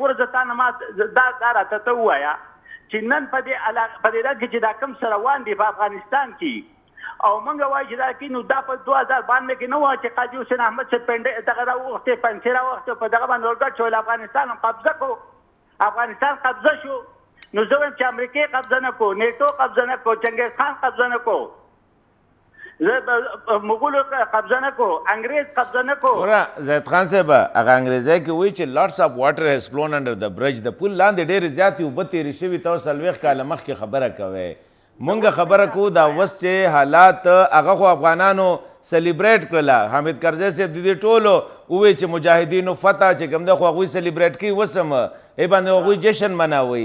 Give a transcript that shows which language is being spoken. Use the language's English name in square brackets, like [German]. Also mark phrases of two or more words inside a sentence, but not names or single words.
[Pashto] ګوره زه تا نه ما دا راته ته ووایه چې نن په دې رنګ کې چې دا کم څه روان دي په افغانستان کې، او موږ وایو چې دا کې نو دا په 2092 کې نه وه چې قاضي حسین احمد صاحب پنډه دغه راوغوښتې پنسې راوغوښتې په دغه باندې ورګډ شول، افغانستان هم قبضه کړو، افغانستان قبضه شو. نو زه وایم چې امریکې قبضه نه کړو، نیټو قبضه نه کړو، چنګیز خان قبضه نه کړو، مغولو قبضه نه کړو، انګریز قبضه نه کړو. ګوره زید خان صاحب هغه انګریزی کې وایي چې [English] lots of water has flown under the bridge، [Pashto] د پل لاندې ډېرې زیاتې اوبه تېرې شوي. تاسو 40 کاله مخکې خبره کوئ، مونږ خبره کوو دا اوس چې حالات هغه خو افغانانو سلیبریټ کړله. حامد کرزی صاحب د دې ټولو ووایي چې مجاهدینو فتح چې کوم دی خو هغوی سلیبریټ کوي، اوس هم ای باندې هغوی جشن مناوي.